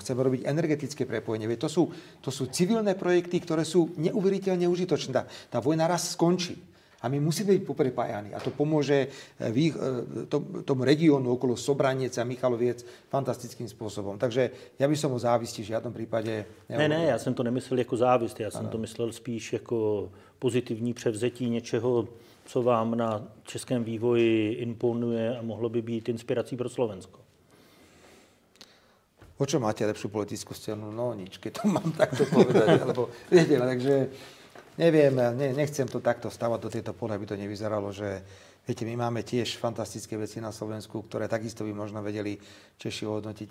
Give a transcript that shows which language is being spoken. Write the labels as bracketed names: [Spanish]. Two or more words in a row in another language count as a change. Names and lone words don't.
[Slovak] Chceme robiť energetické prepojenie. To sú civilné projekty, ktoré sú neuveriteľne užitočné. Tá vojna raz skončí. A my musíme byť poprepájani. A to pomôže tomu regiónu okolo Sobraniec a Michaloviec fantastickým spôsobom. Takže ja by som o závisti v žiadnom prípade nehovoril. [Czech] Ne, já jsem to nemyslel jako závist. Já jsem to myslel spíš jako pozitivní převzetí něčeho, co vám na českém vývoji imponuje a mohlo by být inspirací pro Slovensko. [Slovak] O čo máte lepšiu politickú scénu? No nič, keď to mám takto povedať. Alebo, viete, takže neviem, nechcem to takto stavať do tejto pole, aby to nevyzeralo, že viete, my máme tiež fantastické veci na Slovensku, ktoré takisto by možno vedeli Češi ohodnotiť.